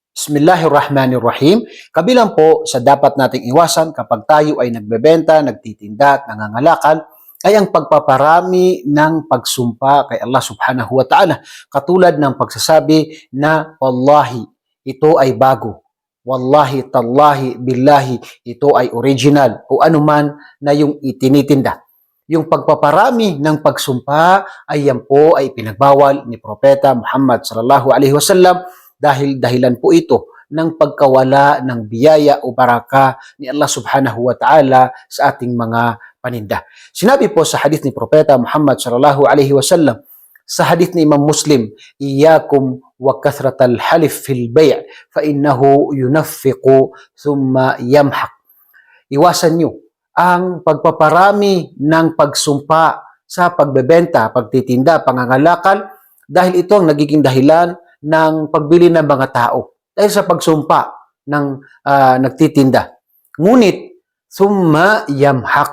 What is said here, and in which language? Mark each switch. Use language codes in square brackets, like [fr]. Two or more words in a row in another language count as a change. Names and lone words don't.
[tl] Bismillahirrahmanirrahim. Kabilang po sa dapat nating iwasan kapag tayo ay nagbebenta, nagtitinda at nangangalakal ay ang pagpaparami ng pagsumpa kay Allah [ar] سبحانه وتعالى. [tl] Katulad ng pagsasabi na wallahi, ito ay bago. [ar] والله، تالله، بالله, [tl] ito ay original o anuman na yung itinitinda. Yung pagpaparami ng pagsumpa ay yan po ay pinagbawal ni Propeta Muhammad [ar] صلى الله عليه وسلم [tl] dahil dahilan po ito ng pagkawala ng biyaya o baraka ni Allah [ar] سبحانه وتعالى [tl] sa ating mga paninda. Sinabi po sa hadith ni Propeta Muhammad [ar] صلى الله عليه وسلم, [tl] sa hadith ni Imam Muslim, [ar] "إياكم وكثرة الحلف في البيع فإنه ينفق ثم يمحق." [tl] Iwasan nyo ang pagpaparami ng pagsumpa sa pagbebenta, pagtitinda, pangangalakal dahil ito ang nagiging dahilan ng pagbili ng mga tao dahil sa pagsumpa ng nagtitinda. Ngunit, [ar] ثم يمحق.